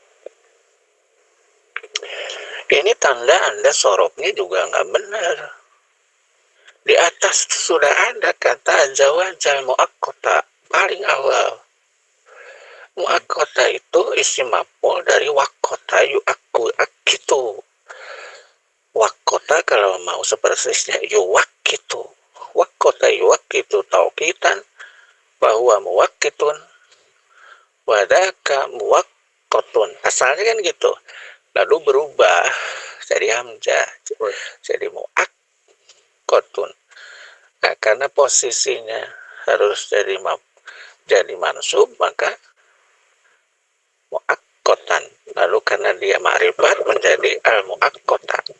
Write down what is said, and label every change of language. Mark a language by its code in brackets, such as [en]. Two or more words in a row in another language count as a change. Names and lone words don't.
[id] Ini tanda Anda sorobnya juga nggak benar. Di atas sudah ada kata [ar] زواجا مؤقتا [id] paling awal. Muakkota itu [ar] اسم مفعول [id] dari [ar] وقّت يوقّت. [id] Wakkota kalau mau sepersisnya yuwakkitu. [ar] وقّت يوقّت توقيتا bahwa مؤقِّت وذاك مؤقَّت. [id] Asalnya kan gitu. Lalu berubah jadi hamzah, jadi muakkotun. Nah, karena posisinya harus jadi mansub, maka muakkotan. Lalu karena dia ma'rifat menjadi al-muakkota.